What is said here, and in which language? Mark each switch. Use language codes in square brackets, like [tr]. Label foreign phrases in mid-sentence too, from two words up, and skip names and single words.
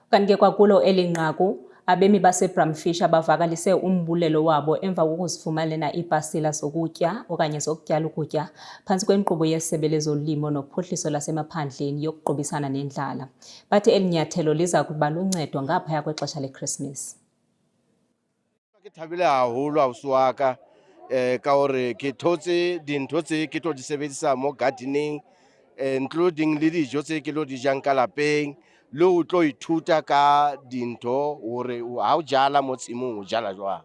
[xh] Kanti ke kwakulo elinqaku abemi baseBramfisher bavakalise umbulelo wabo emva kokuzifumanela iipasila zokutya okanye zokutyala ukutya phantsi kwenkqubo yeSebe lezoLimo noPhuhliso laseMaphandleni yokuqubisana nendlala. Bathi eli nyathelo liza kuba luncedo ngaphaya kwexesha leKrisimesi. [st] Ke thabile haholo ausi wa ka ka hore ke thotse dintho tse ke tlo di sebedisa mo [en] gardening including [st] le dijo tse ke lo di jang ka lapeng le ho tlo ithuta ka dintho hore ha o jala mo tshimong o jala jwang.